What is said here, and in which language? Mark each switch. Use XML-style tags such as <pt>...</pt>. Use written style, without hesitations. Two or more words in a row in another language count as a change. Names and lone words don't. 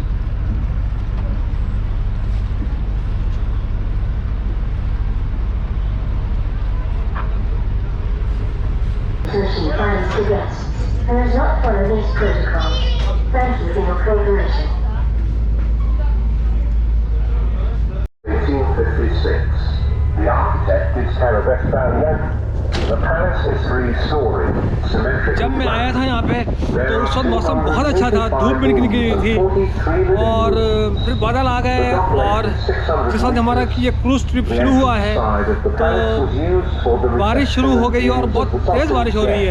<en>Solution finds the guests and does not follow these protocols. Thank you for your cooperation. 1856. The architect is Herbert Valiant. The palace is 3-story, symmetrical.</en> <hi>जब मैं आया था यहाँ पे तो उस वक्त मौसम बहुत अच्छा था, धूप भी निकली थी और फिर बादल आ गए और जिस वक्त हमारा कि ये</hi> <en>cruise trip</en> <hi>शुरू हुआ है तो बारिश शुरू हो गई और बहुत तेज़ बारिश हो रही है।</hi>